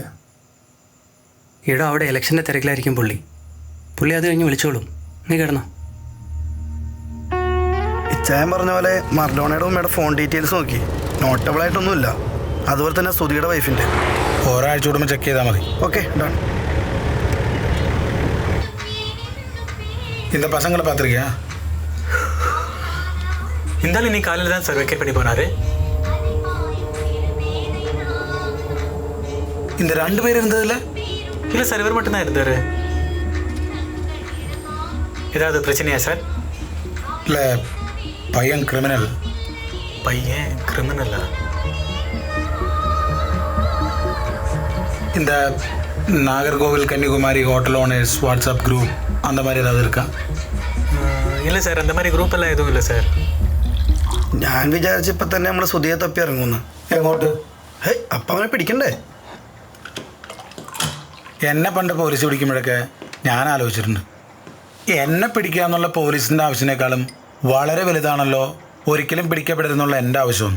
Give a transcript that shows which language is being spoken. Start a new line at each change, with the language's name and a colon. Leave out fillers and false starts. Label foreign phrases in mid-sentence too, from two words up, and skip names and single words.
Malayalam: ഇവിടെ അവിടെ ഇലക്ഷൻ്റെ തിരക്കിലായിരിക്കും പുള്ളി അത് കഴിഞ്ഞ് വിളിച്ചോളും. നീ കിടന്നോ. ഇച്ചായൻ പറഞ്ഞ പോലെ മർഡോണയുടെ ഉമ്മയുടെ
English: phone details
Malayalam: നോക്കി. നോട്ടബിൾ ആയിട്ടൊന്നുമില്ല. അതുപോലെ തന്നെ സുധിയുടെ വൈഫിൻ്റെ. ഒരാഴ്ച കൂടുമ്പോൾ ചെക്ക് ചെയ്താൽ മതി.
English: okay done.
Tamil: இந்த பசங்களை பார்த்துருக்கியா? இருந்தாலும் நீ காலையில் தான் சார் வெக்கேட் பண்ணி போனாரு. இந்த 2 பேர் இருந்ததில்ல? இல்லை சார், இவர் மட்டும்தான் இருந்தார். ஏதாவது பிரச்சனையா சார்? இல்லை, பையன் கிரிமினல். பையன் கிரிமினலா? இந்த நாகர்கோவில் கன்னிகுமாரி
English: hotel owners WhatsApp group
Tamil: அந்த மாதிரி ஏதாவது இருக்கா? இல்லை சார், அந்த மாதிரி குரூப் எல்லாம் எதுவும் இல்லை சார்.
Malayalam: ഞാൻ വിചാരിച്ചപ്പോൾ തന്നെ നമ്മൾ സുധിയെ തപ്പി ഇറങ്ങുന്നു. എങ്ങോട്ട്? ഹേയ്, അപ്പം അവനെ പിടിക്കണ്ടേ? എന്നെ പണ്ട് പോലീസ് പിടിക്കുമ്പോഴൊക്കെ ഞാൻ ആലോചിച്ചിട്ടുണ്ട്, എന്നെ പിടിക്കുക എന്നുള്ള പോലീസിൻ്റെ ആവശ്യത്തിനേക്കാളും വളരെ വലുതാണല്ലോ ഒരിക്കലും പിടിക്കപ്പെടരുന്നുള്ള എൻ്റെ ആവശ്യമൊന്നും.